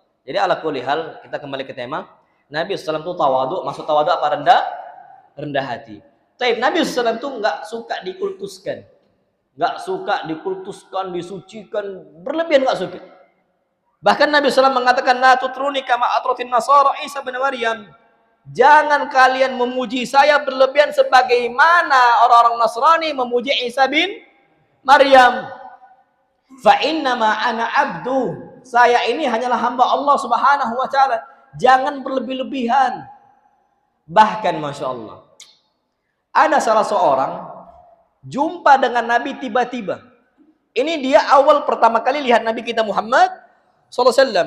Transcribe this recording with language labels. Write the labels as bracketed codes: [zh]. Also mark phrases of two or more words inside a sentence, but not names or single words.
[id] Jadi [ar] على كل حال, [id] kita kembali ke tema. Nabi SAW itu tawadu. Maksud tawadu apa? Rendah hati. Tapi Nabi SAW itu nggak suka dikultuskan. Nggak suka dikultuskan, disucikan, berlebihan nggak suka. Bahkan Nabi SAW mengatakan, [ar] لا تطروني كما أطرت النصارى عيسى بن مريم. [id] Jangan kalian memuji saya berlebihan sebagaimana orang-orang Nasrani memuji Isa bin Maryam. [ar] فإنما أنا عبد. [id] Saya ini hanyalah hamba Allah [ar] سبحانه وتعالى. [id] Jangan berlebih-lebihan. Bahkan [ar] ما شاء الله, [id] ada salah seorang jumpa dengan Nabi tiba-tiba. Ini dia awal pertama kali lihat Nabi kita Muhammad SAW.